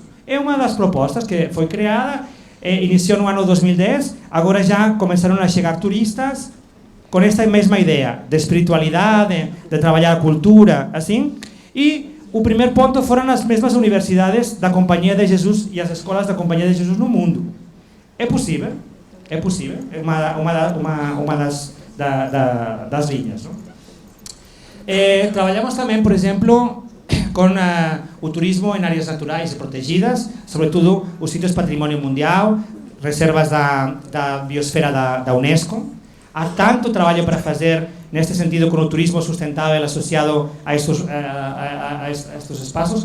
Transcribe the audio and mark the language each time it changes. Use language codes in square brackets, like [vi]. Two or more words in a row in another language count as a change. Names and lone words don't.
[pt] É uma das propostas que foi criada, iniciou no ano 2010, agora já começaram a chegar turistas com esta mesma ideia de espiritualidade, de trabalhar a cultura, assim. E o primeiro ponto foram as mesmas universidades da Companhia de Jesus e as escolas da Companhia de Jesus no mundo. É possível, é possível. É uma das das liñas, ¿no? [gl] Traballamos tamén, por exemplo, con o turismo en áreas naturais e protegidas, sobre todo os sitios patrimonio mundial, reservas da biosfera da UNESCO. [pt] Há tanto traballo para fazer neste sentido con o turismo sustentável asociado a estos espaços.